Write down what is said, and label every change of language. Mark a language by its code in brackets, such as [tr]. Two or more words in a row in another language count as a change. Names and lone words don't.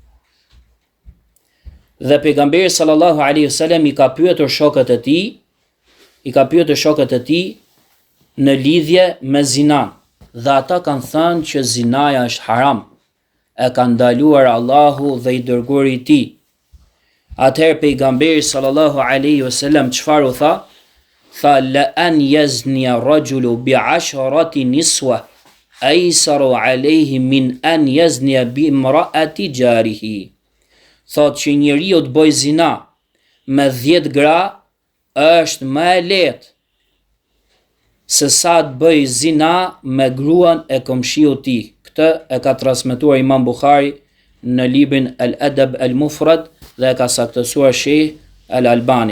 [sq] Dhe pejgamberi [ar] صلى الله عليه وسلم [sq] i ka pyetur shokët e tij në lidhje me zinan, dhe ata kanë thënë që zinaja është haram, e ka ndaluar Allahu dhe i dërguari i tij. Atëherë pejgamberi [ar] صلى الله عليه وسلم [sq] çfarë u tha? [ar] Tha لأن يزني الرجل بعشرة نسوة أيسر عليه من أن يزني بامرأة جاره. [sq] Thot që njeriu të bëjë zina me 10 gra është më e lehtë se sa të bëjë zina me gruan e komshiut të tij. Këtë e ka transmetuar Imam Buhari në librin Al-Adab Al-Mufrad dhe e ka saktësuar Sheikh Al-Albani.